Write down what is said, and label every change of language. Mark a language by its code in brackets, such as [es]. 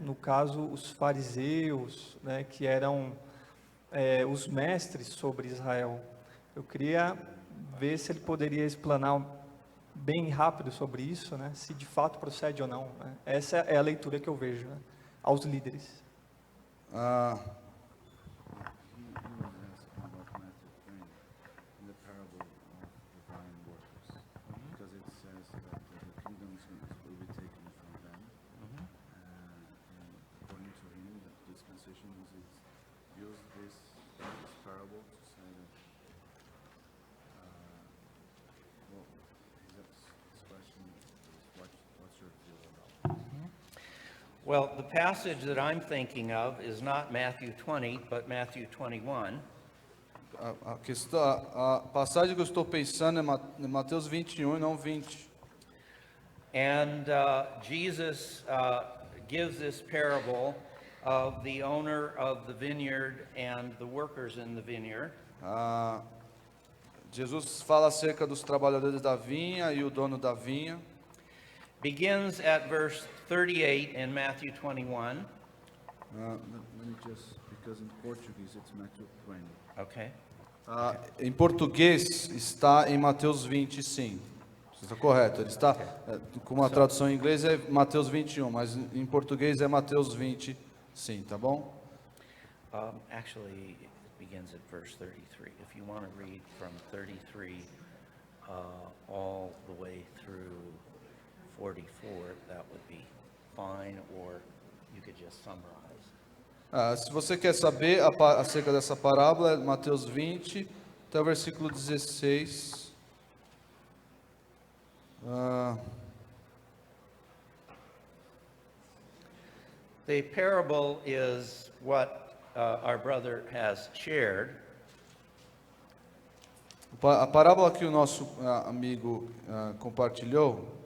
[pt] No caso, os fariseus, né? Que eram os mestres sobre Israel. Eu queria ver se ele poderia explanar bem rápido sobre isso, né? Se de fato procede ou não, né? Essa é a leitura que eu vejo, né? Aos líderes. Ah, [en] He was asking about Matthew 20, in the parable of the vine workers, because it says that the kingdom will be taken from them. And according to him, the dispensation is use this parable to say that, well, his question is, what's your view about it? Well, the passage that I'm thinking of is not Matthew 20, but Matthew 21. [pt] a passagem que eu estou pensando é Mateus 21 e não 20. [en] And Jesus gives this parable of the owner of the vineyard and the workers in the vineyard. [pt] Ah, Jesus fala acerca dos trabalhadores da vinha e o dono da vinha. [en] Begins at verse 38 in Matthew 21. Let me just, because in Portuguese it's Matthew 20. Okay. [pt] Em português está em Mateus 20, sim. Está correto. Ele está com uma tradução em inglês é Mateus 21, mas em português é Mateus 20, sim, tá bom? [en] Actually, it begins at verse 33. If you want to read from 33 all the way through 44, that would be fine, or you could just summarize. [pt] Se você quer saber acerca dessa parábola, é Mateus 20 até o versículo 16. [en] The parable is what our brother has shared. [pt] A parábola que o nosso amigo compartilhou,